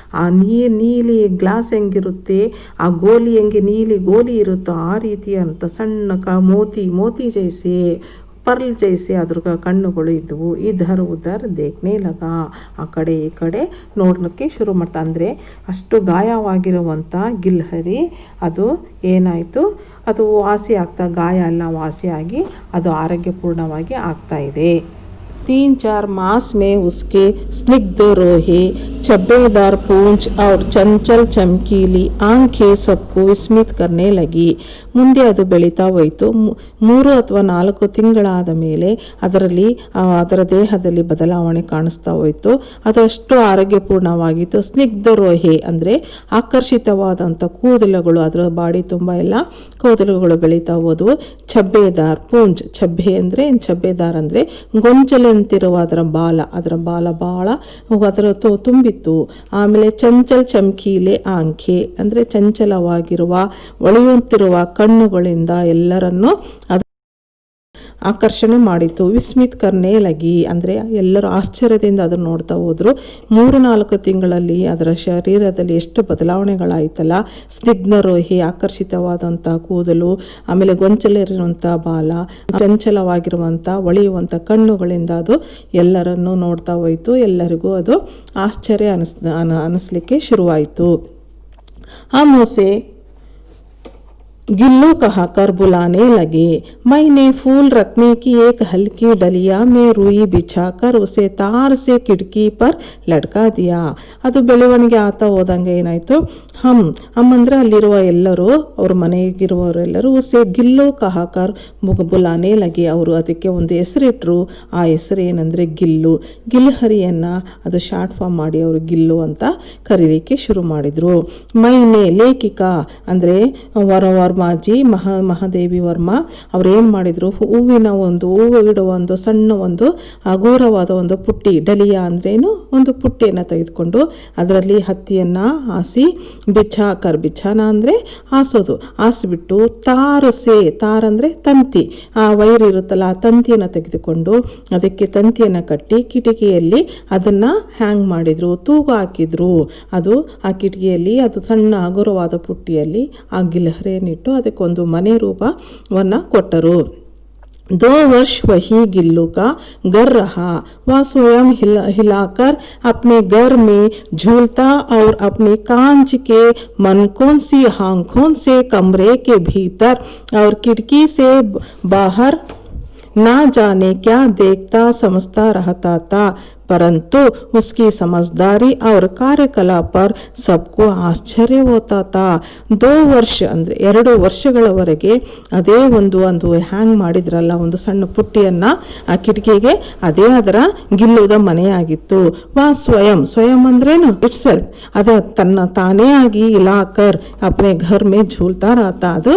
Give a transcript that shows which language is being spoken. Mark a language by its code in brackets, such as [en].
[kn] ಆ ನೀಲಿ ಗ್ಲಾಸ್ ಹೆಂಗಿರುತ್ತೆ, ಆ ಗೋಲಿ ಹೆಂಗೆ ನೀಲಿ ಗೋಲಿ ಇರುತ್ತೋ ಆ ರೀತಿಯಂಥ ಸಣ್ಣ [hi] ಮೋತಿ ಜೈಸಿ ಪರ್ಲ್ ಜೈಸಿ [kn] ಅದ್ರ ಕಣ್ಣುಗಳು ಇದ್ದವು. [hi] ಇಧರ್ ಉಧರ್ ದೇಖ್ನೆ ಲಗ, [kn] ಆ ಕಡೆ ಈ ಕಡೆ ನೋಡಲಿಕ್ಕೆ ಶುರು ಮಾಡ್ತಾ. ಅಂದರೆ ಅಷ್ಟು ಗಾಯವಾಗಿರುವಂಥ ಗಿಲ್ಹರಿ ಅದು ಏನಾಯಿತು, ಅದು ಗಾಯ ಎಲ್ಲ ವಾಸಿಯಾಗಿ ಅದು ಆರೋಗ್ಯಪೂರ್ಣವಾಗಿ ಆಗ್ತಾ ಇದೆ. [hi] 3-4 मास में उसके स्निग्ध रोहे, छब्बेदार पूंछ और चंचल चमकीली आंखें सबको विस्मित करने लगी. [kn] ಮುಂದೆ ಅದು ಬೆಳೀತಾ ಹೋಯಿತು. 3 ಅಥವಾ 4 ತಿಂಗಳಾದ ಮೇಲೆ ಅದರ ದೇಹದಲ್ಲಿ ಬದಲಾವಣೆ ಕಾಣಿಸ್ತಾ ಹೋಯಿತು. ಅದು ಅಷ್ಟು ಆರೋಗ್ಯಪೂರ್ಣವಾಗಿತ್ತು. [hi] ಸ್ನಿಗ್ಧ ರೋಹೆ [kn] ಅಂದರೆ ಆಕರ್ಷಿತವಾದಂಥ ಕೂದಲುಗಳು, ಅದರ ಬಾಡಿ ತುಂಬ ಎಲ್ಲ ಕೂದಲುಗಳು ಬೆಳೀತಾ ಹೋದವು. [hi] ಛಬ್ಬೆದಾರ್ ಪೂಂಜ್, [kn] ಛಬ್ಬೆದಾರ್ ಅಂದರೆ ಗೊಂಚಲಂತಿರುವ ಅದರ ಬಾಲ ಬಹಳ ಅದರ ತುಂಬಿತ್ತು. ಆಮೇಲೆ [hi] ಚಂಚಲ್ ಚಮಕೀಲೆ ಆಂಖೆ [kn] ಅಂದರೆ ಚಂಚಲವಾಗಿರುವ ಹೊಳೆಯುತ್ತಿರುವ ಕಣ್ಣುಗಳಿಂದ ಎಲ್ಲರನ್ನೂ ಆಕರ್ಷಣೆ ಮಾಡಿತು. [hi] ವಿಸ್ಮಿತ್ ಕರ್ನೆ ಲಗಿ [kn] ಅಂದರೆ ಎಲ್ಲರೂ ಆಶ್ಚರ್ಯದಿಂದ ಅದನ್ನು ನೋಡ್ತಾ ಹೋದ್ರು. 3-4 ತಿಂಗಳಲ್ಲಿ ಅದರ ಶರೀರದಲ್ಲಿ ಎಷ್ಟು ಬದಲಾವಣೆಗಳಾಯ್ತಲ್ಲ. ಸ್ನಿಗ್ಧರೋಹಿ, ಆಕರ್ಷಿತವಾದಂಥ ಕೂದಲು, ಆಮೇಲೆ ಗೊಂಚಲಿರುವಂಥ ಬಾಲ, ಚಂಚಲವಾಗಿರುವಂಥ ಹೊಳೆಯುವಂಥ ಕಣ್ಣುಗಳಿಂದ ಅದು ಎಲ್ಲರನ್ನೂ ನೋಡ್ತಾ ಹೋಯಿತು. ಎಲ್ಲರಿಗೂ ಅದು ಆಶ್ಚರ್ಯ ಅನ್ನಿಸ್ಲಿಕ್ಕೆ ಶುರುವಾಯಿತು. [hi] ಆಮೋಸೆ गिल्लू कहकर बुलाने लगे. मैंने फूल रखने की एक हल्की डलिया में रुई बिछाकर उसे तार से खिड़की पर लटका दिया. [kn] ಅದು ಬೆಳವಣಿಗೆ ಆತ ಹೋದಂಗೆ ಏನಾಯ್ತು, ಅಂದ್ರೆ ಅಲ್ಲಿರುವ ಎಲ್ಲರೂ, ಅವ್ರ ಮನೆಗಿರುವವರೆಲ್ಲರೂ [hi] ಉಸೆ ಗಿಲ್ಲು ಕಹಾಕರ್ ಬುಲಾನೆ ಲಗೆ, [kn] ಅವರು ಅದಕ್ಕೆ ಒಂದು ಹೆಸರಿಟ್ರು. ಆ ಹೆಸರು ಏನಂದ್ರೆ ಗಿಲ್ಲು. ಗಿಲ್ಹರಿಯನ್ನ ಅದು ಶಾರ್ಟ್ ಫಾರ್ಮ್ ಮಾಡಿ ಅವರು ಗಿಲ್ಲು ಅಂತ ಕರೀಲಿಕ್ಕೆ ಶುರು ಮಾಡಿದ್ರು. [hi] ಮೈನೆ [kn] ಲೇಖಿಕಾ ಅಂದ್ರೆ ವರ್ಮಾಜಿ ಮಹಾದೇವಿ ವರ್ಮಾ ಅವ್ರು ಏನ್ ಮಾಡಿದ್ರು, ಹೂವು ಇಡುವ ಒಂದು ಸಣ್ಣ ಒಂದು ಹಗುರವಾದ ಒಂದು ಪುಟ್ಟಿ, ಡಲಿಯಾ ಅಂದ್ರೇನು, ಒಂದು ಪುಟ್ಟಿಯನ್ನ ತೆಗೆದುಕೊಂಡು ಅದರಲ್ಲಿ ಹತ್ತಿಯನ್ನ ಹಾಸಿ, ಬಿಛಾನ ಅಂದ್ರೆ ಹಾಸೋದು, ಹಾಸಿಬಿಟ್ಟು ತಾರ್ ಅಂದ್ರೆ ತಂತಿ, ಆ ವೈರ್ ಇರುತ್ತಲ್ಲ ಆ ತಂತಿಯನ್ನ ತೆಗೆದುಕೊಂಡು ಅದಕ್ಕೆ ತಂತಿಯನ್ನ ಕಟ್ಟಿ ಕಿಟಕಿಯಲ್ಲಿ ಅದನ್ನ ಹ್ಯಾಂಗ್ ಮಾಡಿದ್ರು, ತೂಗು ಹಾಕಿದ್ರು. ಅದು ಆ ಕಿಟಕಿಯಲ್ಲಿ ಅದು ಸಣ್ಣ ಹಗುರವಾದ ಪುಟ್ಟಿಯಲ್ಲಿ ಆ ಗಿಲ್ಹರಿಯನ್ನಿಟ್ಟು ಅದಕ್ಕೊಂದು ಮನೆ ರೂಪವನ್ನ ಕೊಟ್ಟರು. [hi] 2 वर्ष वही गिल्लू का घर रहा. वह स्वयं हिलाकर अपने घर में झूलता और अपनी कांच के मनकों सी आंखों से कमरे के भीतर और खिड़की से बाहर ना जाने क्या देखता समझता रहता था. परंतु उसकी समझदारी और कार्यकलाप पर सबको आश्चर्य होता था. [kn] 2 ವರ್ಷ ಅಂದ್ರೆ 2 ವರ್ಷಗಳವರೆಗೆ ಅದೇ ಒಂದು ಹ್ಯಾಂಗ್ ಮಾಡಿದ್ರಲ್ಲ ಒಂದು ಸಣ್ಣ ಪುಟ್ಟಿಯನ್ನ ಆ ಕಿಟಕಿಗೆ, ಅದೇ ಅದರ ಗಿಲ್ಲುದ ಮನೆಯಾಗಿತ್ತು. [hi] ವಾ ಸ್ವಯಂ [kn] ಅಂದ್ರೇನು, [en] itself, [kn] ಅದ ತಾನೇ ಆಗಿ [hi] ಇಲಾಕರ್ ಅಪ್ನೆ ಘರ್ ಮೇ ಝೂಲ್ತಾ ರಹತಾ.